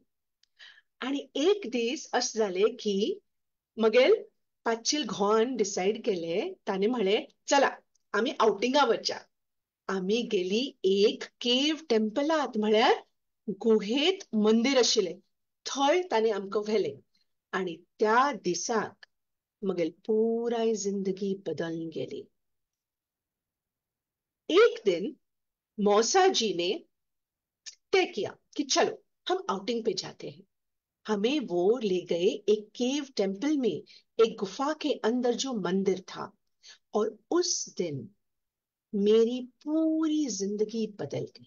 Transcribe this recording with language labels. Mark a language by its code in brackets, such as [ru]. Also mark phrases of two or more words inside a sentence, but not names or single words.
[kok] आणि एक दीस असं झाले की मगेल पाचील घोवान डिसाईड केले, ताने म्हळे चला आम्ही आउटिंगा वच्या. आम्ही गेली एक [en] cave temple-ात, [kok] म्हळ्यार गुहेत मंदिर आशिल्ले, थंय ताने आमकां व्हेले. आणि त्या दिसाक मगेल पुराय जिंदगी बदलून गेली. [hi] एक दिन मौसा जी ने तय किया कि चलो हम आउटिंग पे जाते हैं. हमें वो ले गए एक [en] cave temple [hi] में, एक गुफा के अंदर जो मंदिर था. और उस दिन मेरी पूरी जिंदगी बदल गई.